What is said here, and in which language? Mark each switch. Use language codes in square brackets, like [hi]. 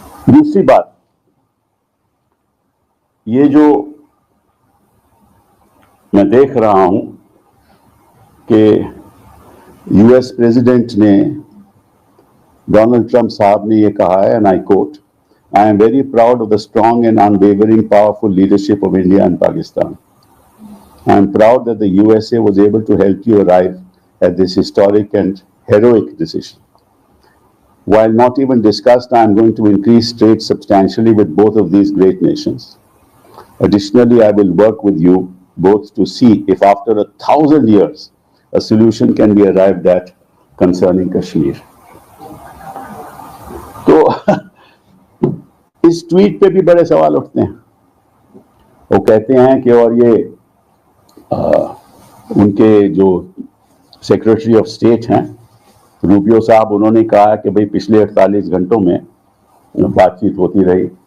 [hi] दूसरी बात, ये जो मैं देख रहा हूं कि यूएस प्रेसिडेंट ने, डोनाल्ड ट्रंप साहब ने ये कहा है, [en] And I quote, I am very proud of the strong and unwavering powerful leadership of India and Pakistan. I am proud that the USA was able to help you arrive at this historic and heroic decision. While not even discussed, I am going to increase trade substantially with both of these great nations. Additionally, I will work with you both to see if after 1,000 years a solution can be arrived at concerning Kashmir. [hi] तो इस tweet पे भी बड़े सवाल उठते हैं। वो कहते हैं कि और ये उनके जो सेक्रेटरी ऑफ स्टेट हैं रूबियो साहब, उन्होंने कहा कि भाई पिछले 48 घंटों में बातचीत होती रही।